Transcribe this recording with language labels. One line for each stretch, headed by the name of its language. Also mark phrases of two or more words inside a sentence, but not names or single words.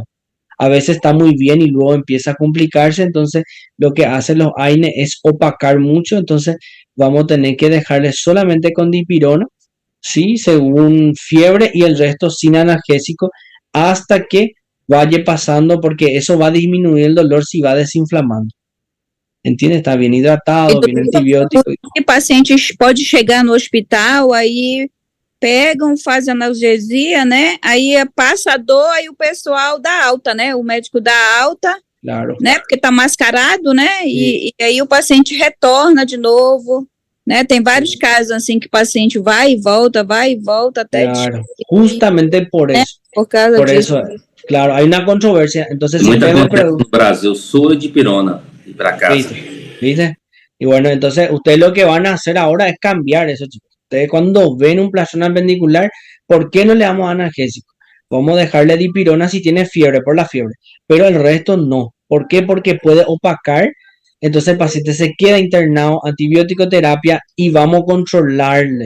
Spanish: A veces está muy bien y luego empieza a complicarse, entonces lo que hacen los AINE es opacar mucho, entonces vamos a tener que dejarle solamente con dipirona, ¿sí? Según fiebre y el resto sin analgésico hasta que vaya pasando, porque eso va a disminuir el dolor si va desinflamando. ¿Entiende? Está bien
Portuguese: E
Spanish: hidratado, bien
Portuguese: doutor, antibiótico. que paciente pode chegar no hospital, aí pegam, fazem analgesia, né? Aí passa a dor, aí o pessoal dá alta, né? O médico dá alta, Claro, né? Porque tá mascarado, né?
Spanish: sí,
Portuguese: E aí o paciente retorna de novo, né? Tem vários casos assim que o paciente vai e volta até claro. Justamente por causa por disso.
Spanish: eso, claro, hay una controversia. Entonces, si
Portuguese: Muita
Spanish: usted me
Portuguese: coisa
Spanish: pregunta,
Portuguese: no Brasil, sua de pirona e para casa.
Spanish: ¿viste? Y bueno, entonces ustedes lo que van a hacer ahora es cambiar eso, chicos. Ustedes cuando ven un plasma appendicular, ¿por qué no le damos analgésico? Vamos a dejarle dipirona si tiene fiebre, por la fiebre, pero el resto no. ¿Por qué? Porque puede opacar. Entonces el paciente se queda internado, antibiótico terapia y vamos a controlarle.